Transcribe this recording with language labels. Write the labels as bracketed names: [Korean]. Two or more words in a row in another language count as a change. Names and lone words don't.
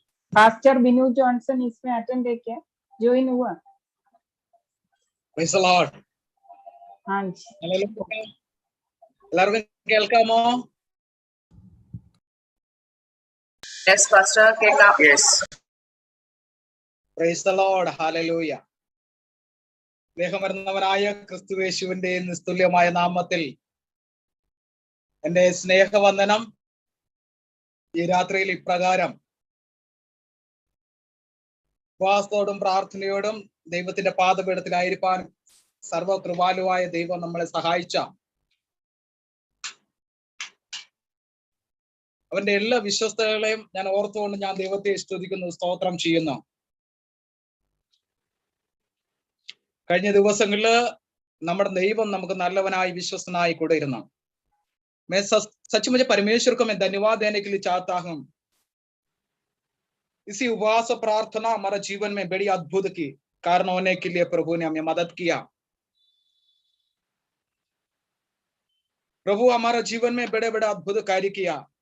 [Hindi] पास्टर बिनू जॉनसन इसमें अटेंड है क्या, ज्वाइन हुआ? [English] Praise the Lord. [Hindi] हाँ जी, [Malayalam] എല്ലാവർക്കും കേൾക്കാമോ? [English] Yes, Pastor. Yes. Praise the Lord. Hallelujah. [Malayalam] സ്നേഹമരുന്നവനായ ക്രിസ്തുയേശുവിന്റെ നിസ്തുല്യമായ നാമത്തിൽ എന്റെ സ്നേഹവന്ദനം. ഈ രാത്രിയിൽ ഇപ്രകാരം ഉപവാസത്തോടും പ്രാർത്ഥനയോടും ദൈവത്തിന്റെ പാദപീഠത്തിലായിരിക്കാൻ സർവകൃപാലുവായ ദൈവം നമ്മളെ സഹായിച്ച അവന്റെ എല്ലാ വിശ്വസ്തകളെയും ഞാൻ ഓർത്തുകൊണ്ട് ഞാൻ ദൈവത്തെ സ്തുതിക്കുന്നു, സ്തോത്രം ചെയ്യുന്നു. കഴിഞ്ഞ ദിവസങ്ങളില് നമ്മുടെ ദൈവം നമുക്ക് നല്ലവനായി വിശ്വസ്തനായി കൂടെ ഇരുന്നു. [Hindi] मैं सच मुझे परमेश्वर को मैं धन्यवाद देने के लिए चाहता हूँ. इसी उपवास प्रार्थना हमारा जीवन में बड़ी अद्भुत की कारण होने के लिए प्रभु ने हमें मदद किया. प्रभु हमारा जीवन में बड़े बड़े अद्भुत कार्य किया.